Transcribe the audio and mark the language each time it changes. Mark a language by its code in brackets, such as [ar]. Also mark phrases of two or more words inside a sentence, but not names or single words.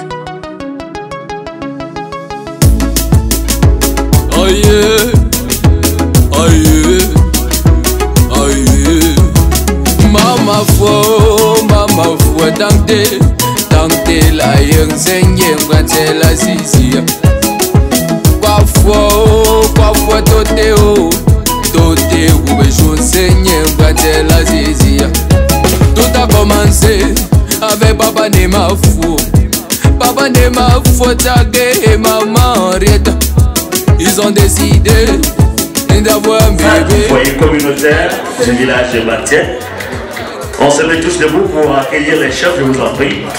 [en] Oh yeah, oh yeah, oh yeah. [bbj] Mama fo, tante la yenzenye, wante la zizia. Kwa fo tote o, junzenye, wante la zizia. [fr] Tout a commencé avec Papa Nemafo. Papa Nemafo, Tagé et Maman Henriette. Ils ont décidé d'avoir un bébé. Foyer communautaire du village de Bantiet. On se met tous debout pour accueillir les chefs, je vous en prie.